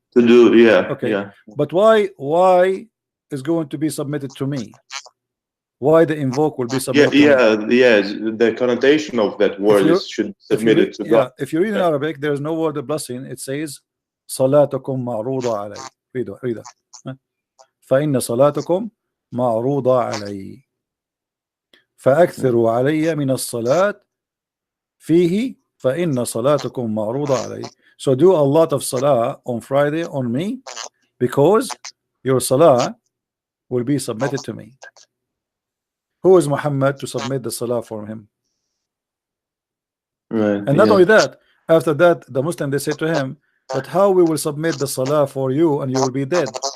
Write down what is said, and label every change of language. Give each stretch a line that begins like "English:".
English: to do. Yeah, Okay, yeah. but why is going to be submitted to me? Why the invoke will be submitted to me? The connotation of that word should submit it to God. If you read in Arabic, there is no word of blessing. It says
Arabic: salatukum ma'ruda alay.
English: Read it.
Arabic: فإن صلاتكم معروضة علي فأكثروا علي من الصلاة فيه فإن صلاتكم معروضة علي.
English: So do a lot of salah on Friday on me, because your salah will be submitted to me. Who is Muhammad to submit the salah for him? Right. And not only that, after that, the Muslim, they say to him that how we will submit the salah for you and you will be dead.